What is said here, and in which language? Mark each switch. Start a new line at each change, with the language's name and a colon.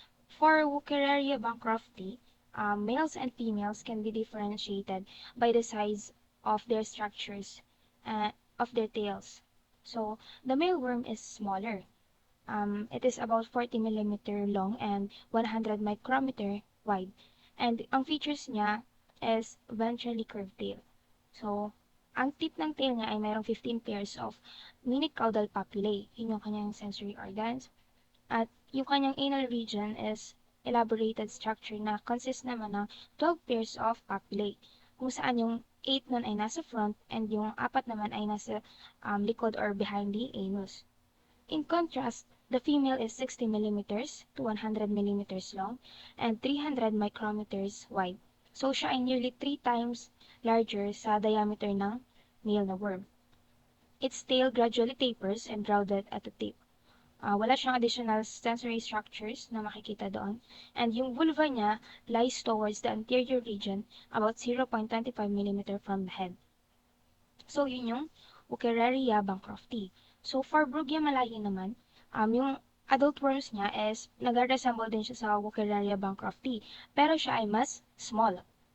English: For Wuchereria bancrofti, males and females can be differentiated by the size of their structures, uh, of their tails. So the male worm is smaller. It is about 40 millimeter long and 100 micrometer wide. And ang features niya is ventrally curved tail. So, ang tip ng tail niya
Filipino: ay mayroong
English: 15 pairs of mini caudal papillae.
Filipino: Yun yung kanyang
English: sensory organs.
Filipino: At yung kanyang
English: anal region is elaborated structure
Filipino: na consists naman ng
English: 12 pairs of papillae,
Filipino: kung saan yung 8 nun ay nasa front and yung 4 naman ay nasa likod
English: or behind the anus. In contrast, the female is 60 millimeters to 100 millimeters long and 300 micrometers wide. So
Filipino: siya ay
English: nearly 3 times larger sa diameter ng male na worm. Its tail gradually tapers and rounded at the tip.
Filipino: Wala siyang additional sensory structures na makikita doon.
English: And yung vulva niya lies towards the anterior region about 0.25 millimeter from the head.
Filipino: So, yun yung Wuchereria bancrofti. So, for Brugia malayi naman, yung
English: adult worms
Filipino: niya is nag-resemble din siya sa Wuchereria bancrofti, pero siya ay mas small.